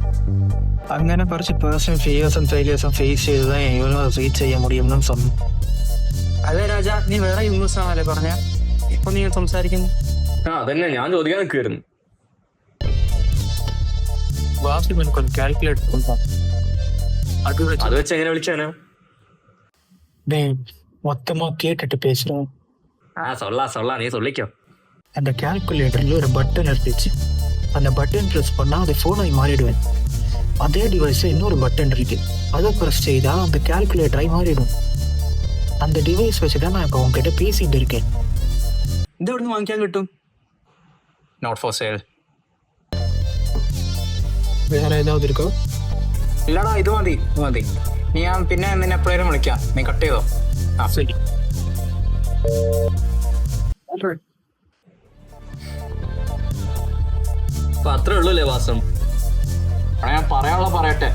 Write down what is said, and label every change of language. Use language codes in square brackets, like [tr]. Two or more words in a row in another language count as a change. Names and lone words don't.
[ml] അങ്ങനെ കുറച്ച് [en] personal fearsum failuresum [ml] ഫേസ് ചെയ്തത് [en] universe reach [ml] ചെയ്യാൻ മുടിയുമെന്നും സ്വന്തം. അല്ലേ രാജ, നീ വേറെ യൂണിവേഴ്സ് ആണല്ലേ പറഞ്ഞ? ഇപ്പൊ നീ സംസാരിക്കുന്നു. അതന്നെ ഞാൻ ചോദിക്കാൻ നിൽക്കുമായിരുന്നു. വാസ്തുവിനൊരു കാൽക്കുലേറ്റർ അത് വെച്ച് എങ്ങനെ വിളിച്ചാനോ? [ta] மொத்தமா கேட்டுட்டு பேசுறோம். சொல்ல நீ சொல்லிக்கோ. அந்த கால்குலேட்டர்ல ஒரு பட்டன் இருந்துச்சு. அந்த பட்டன் ப்ரெஸ் பண்ணா அது ஃபோனாയി மாறிடுவேன். அதே டிவைஸ்ல இன்னொரு பட்டன் இருக்கு, அதை ப்ரெஸ் செய்தா அந்த கால்குலேட்டராയി மாறிடும். அந்த டிவைஸ் வச்சுதான் நான் இப்போ உங்ககிட்ட பேசிட்டு இருக்கேன். [ml] ഇത് എവിടുന്ന് വാങ്ങിക്കാൻ കിട്ടും? [en] not for sale. [ta] வேற ஏதாவது இருக்கோ? [ml] ഇല്ലടാ, ഇത് മതി. ഞാൻ പിന്നെ നിന്നെ എപ്പോഴേലും വിളിക്കാം. നീ കട്ട് ചെയ്തോ? ആ [ta] சரி. [ml] അപ്പൊ അത്രേ ഉള്ളൂല്ലേ വാസം? ഞാൻ പറയാനുള്ള പറയട്ടെ.